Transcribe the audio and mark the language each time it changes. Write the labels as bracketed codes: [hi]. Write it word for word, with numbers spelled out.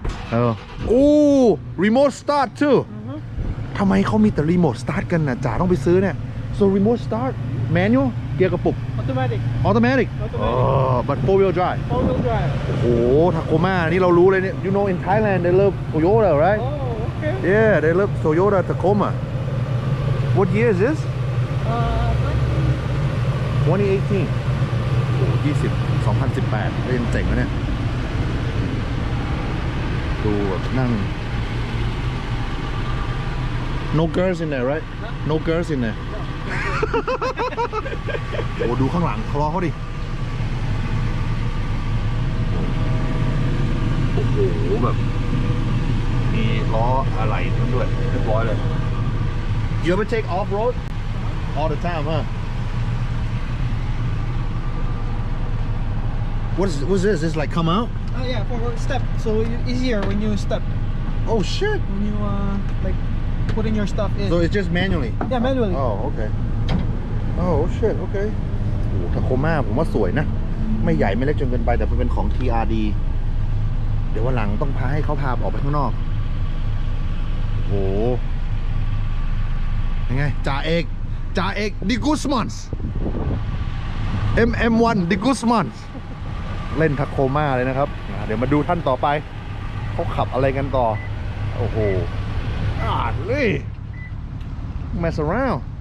[th] เออโอ้ [en] remote start too [th] ทำไมเขามีแต่ remote start กันน่ะจ่าต้องไปซื้อเนี่ย [en] so remote start manual [th] เกียร์กระปุก [en] automatic automatic เออ but four wheel drive four wheel drive [th] โอ้ Tacoma นี่เรารู้เลยเนี่ย [en] you know in Thailand they love Toyota right oh okay yeah they love Toyota Tacoma what year is this uh twenty eighteen [th] โอ้ยี่สิบ สองพันสิบแปดเล่นเจ๋งแล้วเนี่ยดูแบบนั่ง [en] no girls in there [th] right no girls in there โอ้ดูข้างหลังคลอเขาดิ โอ้โหแบบมีล้ออะไรทั้งด้วยเรียบร้อยเลย [en] you ever take off road all the time huh What is what's this? It's like come out? Oh yeah, forward step. So easier when you step. Oh shit! When you uh like putting your stuff in. So it's just manually. Yeah, manually. Oh okay. Oh shit. Okay. [th] โอ้ทาโคม่าผมว่าสวยนะไม่ใหญ่ไม่เล็กจนเกินไปแต่มันเป็นของ ที อาร์ ดี เดี๋ยววันหลังต้องพาให้เขาพาออกไปข้างนอกโอ้ยังไงจ่าเอกจ่าเอกดิกุสมอนส์ เอ็ม เอ็ม วัน ดิกุสมอนส์เล่นทักโคม่าเลยนะครับเดี๋ยวมาดูท่านต่อไปเขาขับอะไรกันต่อโอ้โหอ่านเลยมาสร้าว